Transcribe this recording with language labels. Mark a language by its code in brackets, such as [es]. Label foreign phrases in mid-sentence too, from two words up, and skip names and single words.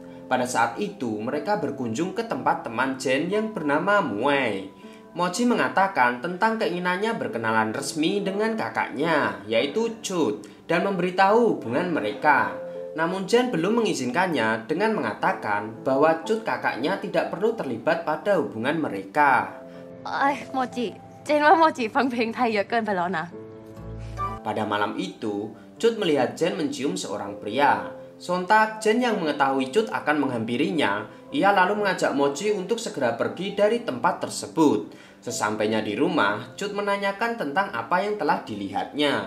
[id] Pada saat itu, mereka berkunjung ke tempat teman Jen yang bernama Muei. Mochi mengatakan tentang keinginannya berkenalan resmi dengan kakaknya, yaitu Cut, dan memberitahu hubungan mereka. Namun Jen belum mengizinkannya dengan mengatakan bahwa Cut kakaknya tidak perlu terlibat pada hubungan mereka. [th] โมจิเจนว่าโมจิฟังเพลงไทยเยอะเกินไปแล้วนะ [id] Pada malam itu, Cut melihat Jen mencium seorang pria. Sontak, Jen yang mengetahui Cut akan menghampirinya, ia lalu mengajak Mochi untuk segera pergi dari tempat tersebut. Sesampainya di rumah, Cut menanyakan tentang apa yang telah dilihatnya.